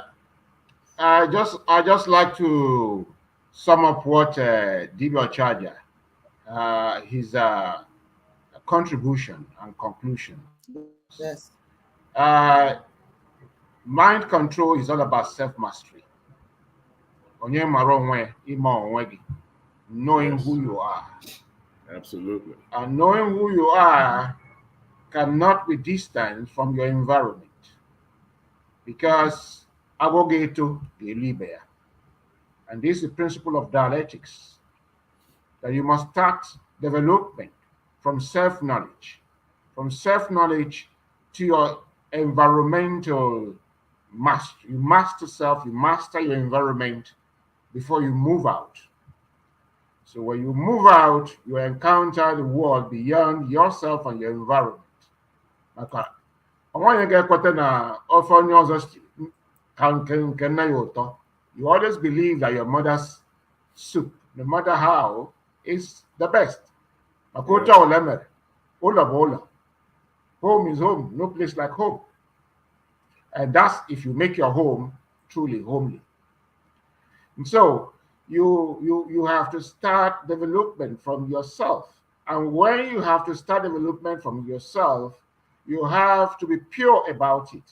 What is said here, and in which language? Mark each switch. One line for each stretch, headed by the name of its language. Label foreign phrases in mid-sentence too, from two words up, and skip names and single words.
English: Yeah. I just like to sum up what Dibias Charger, his contribution and conclusion. Yes. Mind control is all about self-mastery.
Igbo: Onye mara onwe, ime onwe gị,
English: knowing who you are. Absolutely. And knowing who you are cannot be distant from your environment. Because abogeto gelibea. And this is the principle of dialectics, that you must start development from self-knowledge, to your environmental master. You master self, you master your environment before you move out. So when you move out, you encounter the world beyond yourself and your environment.
Igbo: Maka onye ga-ekweta na ofe onye ọzọ ka nke nna ya ụtọ.
English: You always believe that your mother's soup, no matter how, is the best.
Igbo: Maka otu ọbụla emere, ụlọ bụ ụlọ.
English: Home is home, no place like home. And that's if you make your home truly homely. And so you have to start development from yourself. And when you have to start development from yourself, you have to be pure about it.